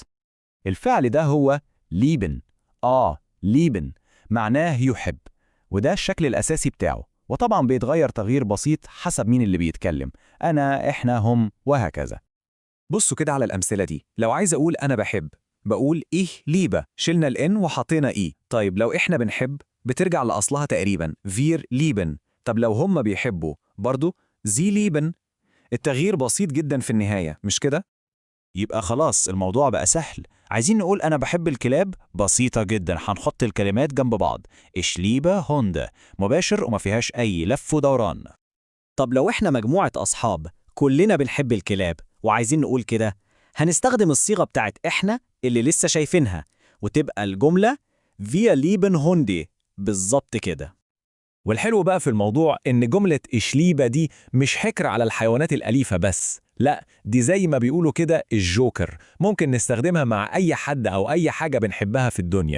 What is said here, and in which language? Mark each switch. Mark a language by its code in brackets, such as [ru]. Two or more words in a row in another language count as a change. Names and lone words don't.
[ar] الفعل ده هو lieben. lieben معناه يحب، وده الشكل الأساسي بتاعه، وطبعا بيتغير تغيير بسيط حسب مين اللي بيتكلم، أنا، إحنا، هم، وهكذا. بصوا كده على الأمثلة دي. لو عايز أقول أنا بحب بقول [de] ich liebe، [ar] شلنا الإن وحطينا إي. طيب لو إحنا بنحب بترجع لأصلها تقريبا [de] wir lieben. [ar] طب لو هم بيحبوا برضو [de] sie lieben. [ar] التغيير بسيط جدا في النهاية، مش كده؟ يبقى خلاص الموضوع بقى سهل. عايزين نقول أنا بحب الكلاب، بسيطة جدا، هنحط الكلمات جنب بعض. [de] Ich liebe Hunde، [ar] مباشر وما فيهاش أي لف ودوران. طب لو إحنا مجموعة أصحاب كلنا بنحب الكلاب وعايزين نقول كده، هنستخدم الصيغة بتاعت إحنا اللي لسه شايفينها، وتبقى الجملة [de] Wir lieben Hunde. [ar] بالظبط كده. والحلو بقى في الموضوع إن جملة إشليبة دي مش حكر على الحيوانات الأليفة بس، لا، دي زي ما بيقولوا كده الجوكر، ممكن نستخدمها مع أي حد أو أي حاجة بنحبها في الدنيا.